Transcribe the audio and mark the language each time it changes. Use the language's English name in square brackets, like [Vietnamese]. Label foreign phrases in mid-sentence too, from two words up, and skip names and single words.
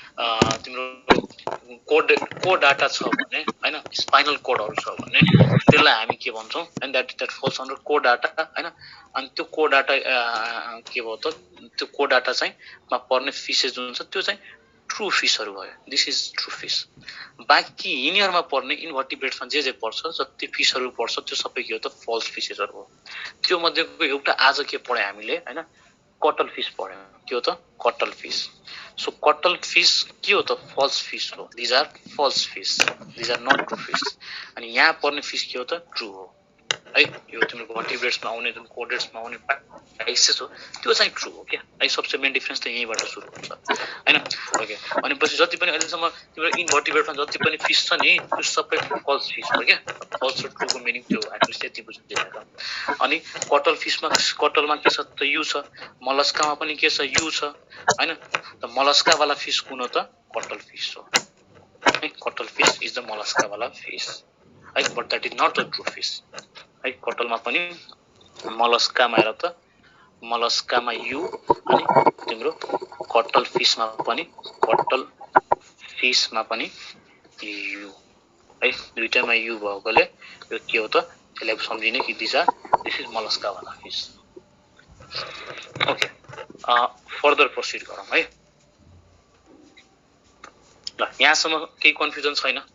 [Nepali] तिम्रो कोड डाटा छ भने हैन [English] spinal cords [Nepali] छ भने त्यसलाई हामी के भन्छौं [English] and that falls under Chordata [Nepali] हैन अनि त्यो कोड डाटा के भयो त त्यो कोड डाटा चाहिँ मा पर्ने फिशेस जुन छ त्यो चाहिँ [English] true fishes [Nepali] भयो [English] this is true fish [Nepali] बाकी यिनीहरुमा पर्ने इन्भर्टिब्रेट्समा जे पर्छ जति फिशहरु पर्छ त्यो सबै के हो त [English] false fishes [Nepali] हो त्यो मध्येको एउटा आज के पढ्यौ हामीले हैन कटल फिश पढ्यौ के हो त कटल फिश सो कटल फिश के हो त [English] false fish [Nepali] हो [English] this are false fish this are not true fish [Nepali] अनि यहाँ पर्ने फिश के हो त ट्रू हो है यो तिम्रो भर्टिब्रेट्समा आउने जुन कोडेट्समा आउने पाइसेस हो त्यो चाहिँ ट्रू हो [Hindi] क्या है सबसे [English] main difference [Nepali] त यहीबाट सुरु हुन्छ हैन ओके अनि पछि जति पनि अहिलेसम्म तिम्रो इन्भर्टिब्रेटमा जति पनि फिश छ नि त्यो सबै [English] false fish [Nepali] हो क्या फल्स र ट्रूको मिनिङ त्यो एटलिस्ट यति बुझ्नु अनि कटलमा के छ त यु छ मलस्कामा पनि के छ यु छ हैन त मलस्का वाला फिश कुन हो त कटल फिश हो है [English] cuttlefish is the Mollusca [Nepali] वाला फिश है [English] but that is not the true fish [Nepali] है कटलमा पनि मलस्कामा हेर त मलस्कामा यु अनि तिम्रो कटल फिशमा पनि यु है दुईटामा यु भएकोले यो के हो त त्यसलाई सम्झिने कि [English] this is Mollusca [Nepali] वाला फिश ओके [English] further proceed [Nepali] गरौँ है ल यहाँसम्म केही कन्फ्युजन छैन